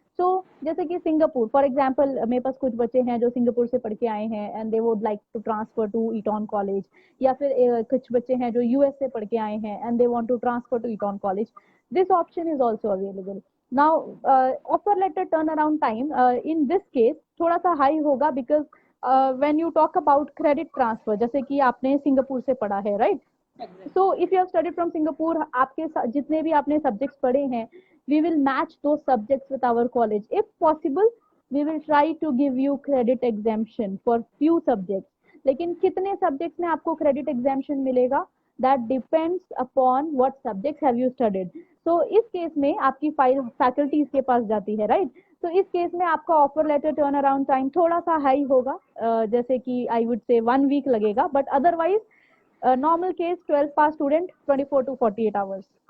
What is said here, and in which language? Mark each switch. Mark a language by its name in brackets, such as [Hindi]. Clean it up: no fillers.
[Hindi] So जैसे कि Singapore for example, मेरे पास कुछ बच्चे हैं जो सिंगापुर से पढ़ के आए हैं [English] and they would like to transfer to Eton college, [Hindi] या फिर कुछ बच्चे हैं जो यूएस से पढ़ के आए हैं and दे want to transfer to ईटॉन college. [English] This option is also available now. Offer letter turn around time in this case [Hindi] थोड़ा सा हाई होगा [English] because when you talk about credit transfer, [Hindi] जैसे कि आपने सिंगापुर से पढ़ा है, right? [English] Exactly. So if you have studied from Singapore, [Hindi] आपके जितने भी आपने सब्जेक्ट्स पढ़े हैं, [English] we will match those subjects with our college. If possible, we will try to give you credit exemption for few subjects. [Hindi] लेकिन कितने subjects में आपको क्रेडिट एग्जाम्शन मिलेगा, [English] that depends upon what subjects have you studied. [Hindi] So इस case में आपकी file faculties के पास जाती है, राइट? तो इस केस में आपका offer letter turn around time थोड़ा सा हाई होगा, जैसे कि [English] I would say [Hindi] 1 वीक लगेगा, [English] but otherwise [Hindi] normal case 12 pass student 24 to 48 hours.